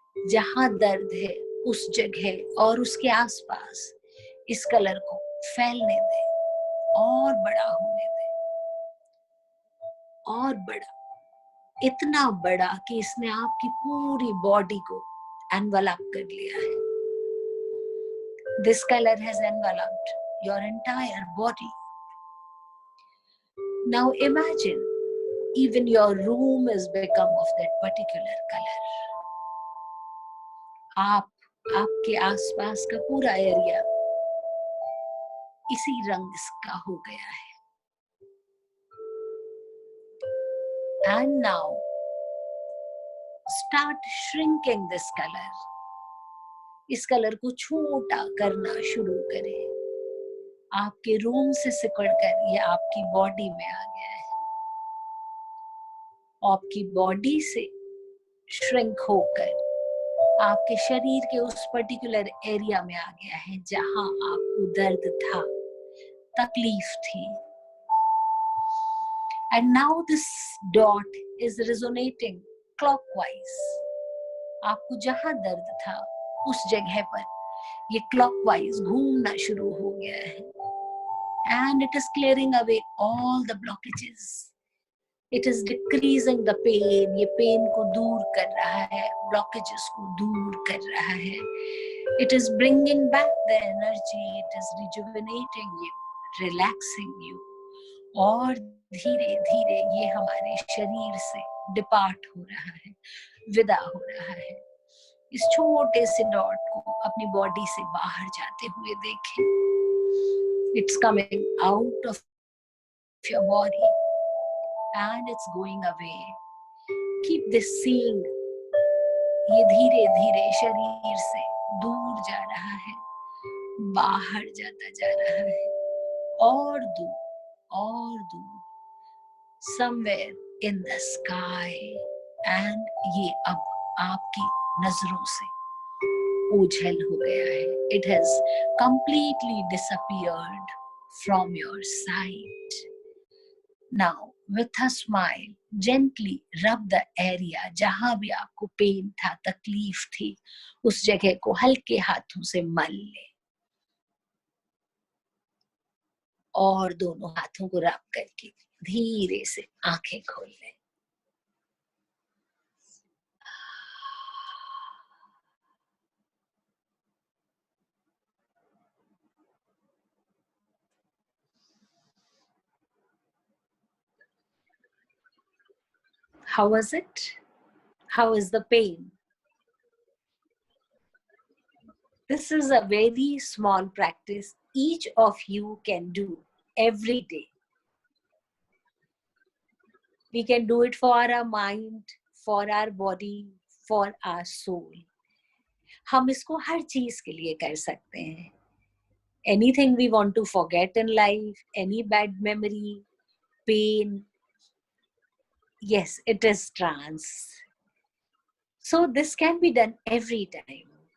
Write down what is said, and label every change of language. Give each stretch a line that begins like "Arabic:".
Hindi: जहां दर्द है उस जगह और उसके आसपास इस कलर को फैलने दें और बड़ा होने दें. और बड़ा, इतना बड़ा कि इसने आपकी पूरी बॉडी को एनवलप कर लिया है.
English: This color has enveloped your entire body. Now imagine even your room has become of that particular color.
Hindi: आपके आसपास का पूरा एरिया इसी रंग का हो गया है.
English: And now start shrinking this color.
Hindi: इस कलर को छोटा करना शुरू करें. आपके रूम से सिकुड़कर ये आपकी बॉडी में आ गया है. आपकी बॉडी से श्रिंक होकर आपके शरीर के उस पर्टिकुलर एरिया में आ गया है जहां आपको दर्द था, तकलीफ थी.
English: And now this dot is resonating clockwise.
Hindi: आपको जहां दर्द था उस जगह पर ये clockwise घूमना शुरू हो गया है.
English: And it is clearing away all the blockages. It is decreasing the pain.
Hindi: ये पेन को दूर कर रहा है, blockages को दूर कर रहा है.
English: It is bringing back the energy. It is rejuvenating you, relaxing you.
Hindi: और धीरे धीरे ये हमारे शरीर से डिपार्ट हो रहा है, विदा हो रहा है. इस छोटे से डॉट को अपनी बॉडी से बाहर जाते हुए देखें.
English: It's coming out of your body and it's going away. Keep this seeing.
Hindi: ये धीरे धीरे शरीर से दूर जा रहा है, बाहर जाता जा रहा है, और दूर और दूर.
English: Somewhere in the sky.
Hindi: And ये अब आपकी नजरों से ओझल हो गया है.
English: It has completely disappeared from your sight. Now, with a smile, gently rub the area.
Hindi: जहां भी आपको पेन था, तकलीफ थी, उस जगह को हल्के हाथों से मल ले. और दोनों हाथों को रब करके धीरे से आंखें खोल ले.
English: How was it? How is the pain? This is a very small practice each of you can do every day. We can do it for our mind, for our body, for our soul.
Hindi: हम इसको हर चीज के लिए कर सकते हैं.
English: Anything we want to forget in life, any bad memory, pain, yes, it is trance. So this can be done every time.